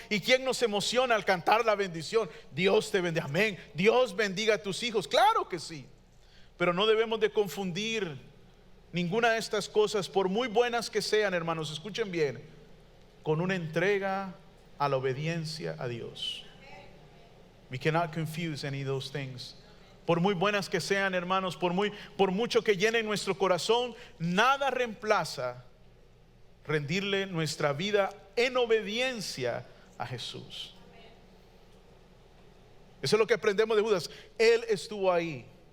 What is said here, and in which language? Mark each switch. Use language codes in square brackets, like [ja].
[es] ¿Y quién nos emociona al cantar la bendición? Dios te bendiga, amén, Dios bendiga a tus hijos, claro que sí. Pero no debemos de confundir ninguna de estas cosas, por muy buenas que sean, hermanos, escuchen bien, con una entrega a la obediencia a Dios. [en] We cannot confuse any of those things. [es] Por muy buenas que sean, hermanos, por mucho que llenen nuestro corazón, nada reemplaza rendirle nuestra vida en obediencia a Jesús. Eso es lo que aprendemos de Judas. Él estuvo ahí.